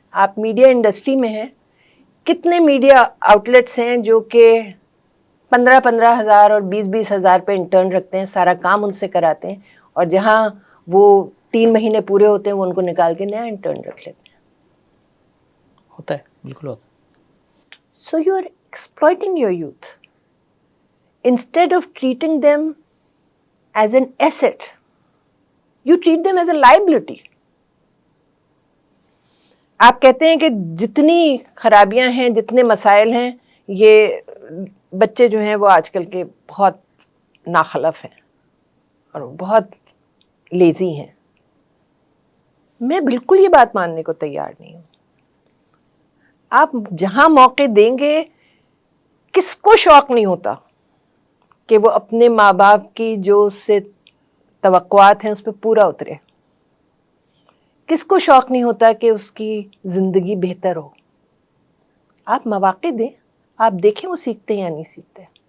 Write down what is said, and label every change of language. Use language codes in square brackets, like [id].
[ur] آپ media industry میں ہیں, کتنے میڈیا آؤٹ لیٹس ہیں جو کہ 15,000 ہزار اور 20,000 ہزار پہ انٹرن رکھتے ہیں, سارا کام ان سے کراتے ہیں, اور جہاں وہ 3 مہینے پورے ہوتے ہیں وہ ان کو نکال کے نیا انٹرن رکھ لیتے ہیں. ہوتا ہے, بالکل ہوتا ہے. [en] So you are exploiting your youth. Instead of treating them as an asset, you treat them as a liability. [ur] آپ کہتے ہیں کہ جتنی خرابیاں ہیں, جتنے مسائل ہیں, یہ بچے جو ہیں وہ آج کل کے بہت ناخلف ہیں اور بہت لیزی ہیں. میں بالکل یہ بات ماننے کو تیار نہیں ہوں. آپ جہاں موقع دیں گے، کس کو شوق نہیں ہوتا کہ وہ اپنے ماں باپ کی جو اس سے توقعات ہیں اس پہ پورا اترے؟ کس کو شوق نہیں ہوتا کہ اس کی زندگی بہتر ہو؟ آپ مواقع دیں، آپ دیکھیں وہ سیکھتے ہیں یا نہیں سیکھتے.